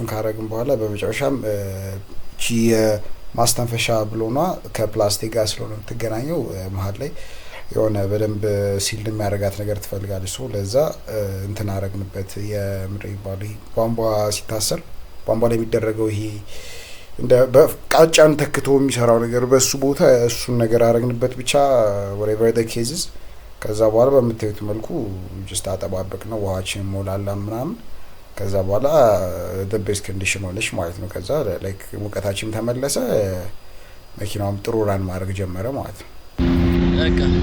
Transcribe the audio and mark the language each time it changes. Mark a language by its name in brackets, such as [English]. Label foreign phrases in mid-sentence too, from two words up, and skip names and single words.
[Amharic] ካረግን በኋላ በመጨረሻም ቺ ማስተንፈሻ ብሎና ከፕላስቲክ ጋር ስለሆነ የምትገናኘው መሀል ላይ የሆነ በደንብ ሲል የሚያደርጋት ነገር ትፈልጋለች። ሶ ለዛ እንትን አረግንበት። የምድር ይባል ቧንቧ ሲታሰር ቧንቧ ላይ የሚደረገው ይሄ እንደ በቃጫን ተክቶ የሚሰራው ነገር በሱ ቦታ እሱን ነገር አረግንበት። ብቻ [English] whatever the cases [Amharic] ከዛ በኋላ በምታዩት መልኩ ጀስት አጠባበቅ ነው። ውሃችን ሞላላ ምናምን ከዛ በኋላ [English] the best condition [Amharic] ሆነች ማለት ነው። ከዛ ላይክ ሙቀታችን ተመለሰ። መኪናውም ጥሩ ራን ማድረግ ጀመረ ማለት ነው። በቃ